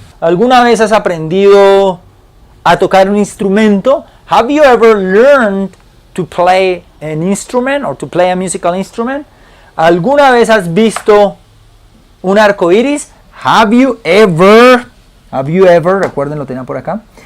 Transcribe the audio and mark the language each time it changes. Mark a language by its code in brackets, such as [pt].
[es] ¿Alguna vez has aprendido a tocar un instrumento? [en] Have you ever learned to play an instrument or to play a musical instrument? [es] ¿Alguna vez has visto un arco iris? [en] Have you ever, [es] recuerden, lo tenía por acá.